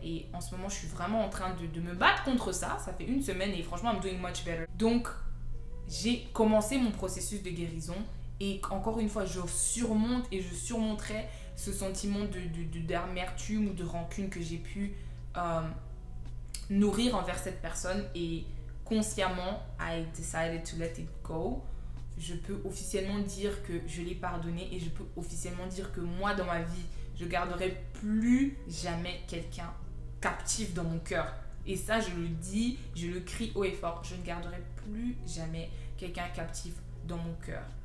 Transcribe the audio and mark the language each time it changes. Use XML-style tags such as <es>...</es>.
<fr>Et en ce moment, je suis vraiment en train de me battre contre ça. Ça fait une semaine et franchement,</fr> <en>I'm doing much better.</en> <fr>Donc, j'ai commencé mon processus de guérison. Et encore une fois, je surmonte et je surmonterai ce sentiment d'amertume ou de rancune que j'ai pu nourrir envers cette personne. Et consciemment,</fr> <en>I decided to let it go.</en> <fr>Je peux officiellement dire que je l'ai pardonné et je peux officiellement dire que moi, dans ma vie, je garderai plus jamais quelqu'un captif dans mon cœur. Et ça, je le dis, je le crie haut et fort. Je ne garderai plus jamais quelqu'un captif dans mon cœur.</fr>